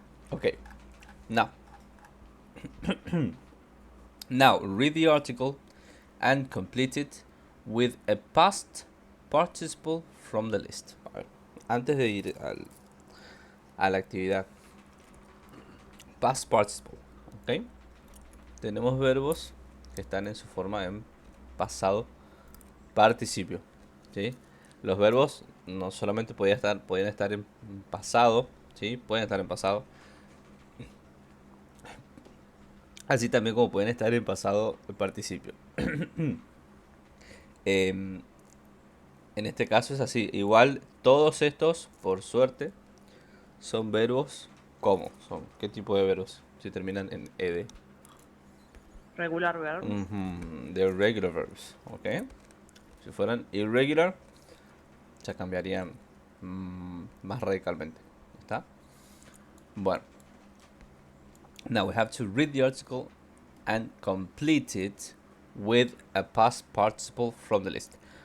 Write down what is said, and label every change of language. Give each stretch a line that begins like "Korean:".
English: Okay, now, now read the article and complete it with a past participle from the list.
Spanish: A ver, antes de ir a la actividad, past participle, ¿ok? Tenemos verbos que están en su forma en pasado participio, ¿sí? Los verbos no solamente pueden estar en pasado, ¿sí? Pueden estar en pasado, así también como pueden estar en pasado participio. Em, en este caso es así. Igual todos estos, por suerte, son verbos como. Son, ¿qué tipo de verbos? Si terminan en ed.
English: Regular verbs. They're regular verbs, ¿ok?
Spanish: Si fueran irregular, ya cambiarían más radicalmente. ¿Está? Bueno.
English: Now we have to read the article and complete it with a past participle from the list.